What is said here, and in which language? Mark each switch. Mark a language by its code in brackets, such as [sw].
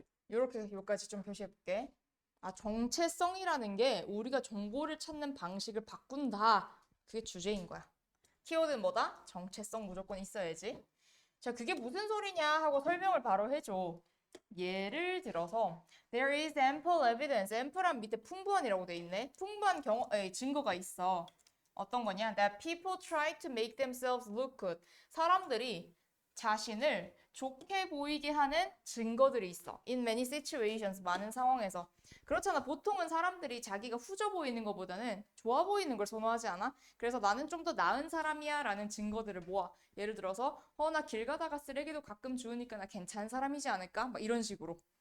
[ko] 요렇게 여기까지 좀 표시해볼게. 정체성이라는 게 우리가 정보를 찾는 방식을 바꾼다. 그게 주제인 거야. 키워드는 뭐다? 정체성 무조건 있어야지. 자, 그게 무슨 소리냐 하고 설명을 바로 해줘. [en] 예를 들어서 there is ample evidence. [ko] ample란 밑에 풍부한이라고 돼 있네. 풍부한 증거가 있어. 어떤 거냐? [en] That people try to make themselves look good. [ko] 사람들이 자신을 좋게 보이게 하는 증거들이 있어. [en] In many situations. [ko] 많은 상황에서. 그렇잖아. 보통은 사람들이 자기가 후져 보이는 것보다는 좋아 보이는 걸 선호하지 않아? 그래서 나는 좀 더 나은 사람이야 라는 증거들을 모아. 예를 들어서 나 길 가다가 쓰레기도 가끔 주우니까 나 괜찮은 사람이지 않을까? 막 이런 식으로.